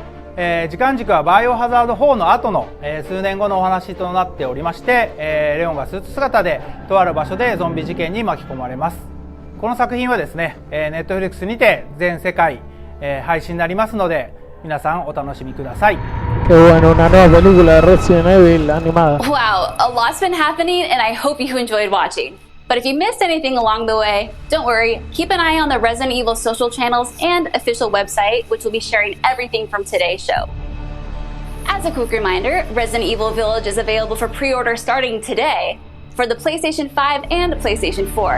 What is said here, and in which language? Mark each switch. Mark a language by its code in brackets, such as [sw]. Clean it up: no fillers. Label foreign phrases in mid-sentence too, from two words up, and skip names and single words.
[ja] 時間軸はバイオハザード4の後の、数年後のお話となっておりまして、レオンがスーツ姿でとある場所でゾンビ事件に巻き込まれます。この作品はですね、Netflix にて全世界、配信になりますので皆さんお楽しみください。 [es] Qué bueno, una nueva película de Resident Evil animada. [en] Wow, a lot's been happening and I hope you enjoyed watching. But if you missed anything along the way, don't worry, keep an eye on the Resident Evil social channels and official website, which will be sharing everything from today's show. As a quick reminder, Resident Evil Village is available for pre-order starting today for the PlayStation 5 and PlayStation 4.